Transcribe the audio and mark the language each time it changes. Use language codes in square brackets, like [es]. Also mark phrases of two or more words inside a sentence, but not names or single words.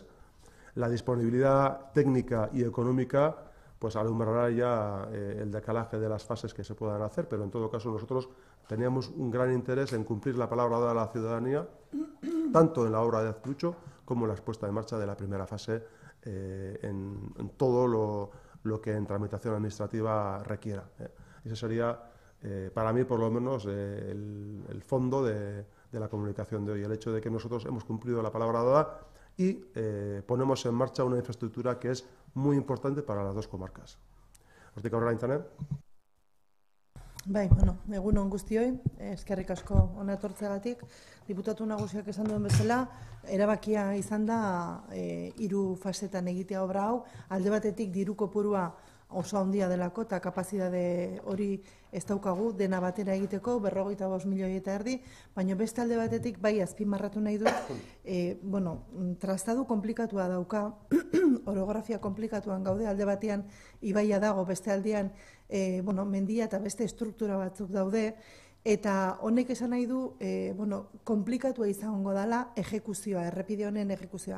[es] La disponibilidad técnica y económica pues alumbrará ya el decalaje de las fases que se puedan hacer, pero en todo caso nosotros teníamos un gran interés en cumplir la palabra dada a la ciudadanía, tanto en la obra de Azpurutxo como en la puesta en marcha de la primera fase en todo lo que en tramitación administrativa requiera. Ese sería, para mí por lo menos, el fondo de la comunicación de hoy, el hecho de que nosotros hemos cumplido la palabra dada y ponemos en marcha una infraestructura que es muy importante para las dos comarcas. [eu] Hortik aurrera Aintzanen. Bai, egun on guztioi, eskerrik asko hona etortzeagatik. Diputatu nagusiak esan duen bezala, erabakia izan da 3 fasetan egitea obra hau, alde batetik diru kopurua oso handia delako eta kapazitate hori ez daukagu dena batera egiteko 45 milioi eta erdi, baina beste alde batetik bai azpimarratu nahi dut, trastadu komplikatua dauka, orografia komplikatuan gaude, alde batean ibaia dago, beste aldean mendia eta beste estruktura batzuk daude, eta honek esan nahi du, komplikatua izango dela ejekuzioa, errepide honen ejekuzioa.